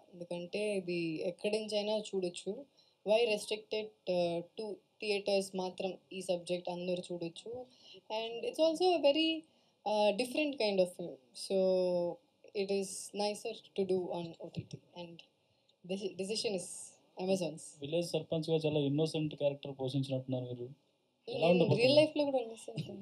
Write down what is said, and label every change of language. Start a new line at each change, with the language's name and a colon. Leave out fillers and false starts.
Telugu: ఎందుకంటే ఇది ఎక్కడి నుంచైనా చూడొచ్చు.
English: why restricted to theatres
Telugu: మాత్రం ఈ సబ్జెక్ట్ అందరూ చూడొచ్చు.
English: And it's also very different kind of film. So it is nicer to do on OTT, and the decision is Amazon's.
Telugu: Village సర్పంచ్గా చాలా ఇన్నోసెంట్ క్యారెక్టర్ పోషించినట్టున్నారు మీరు. ఎలా ఉండబోతుంది రియల్ లైఫ్లో కూడా innocent.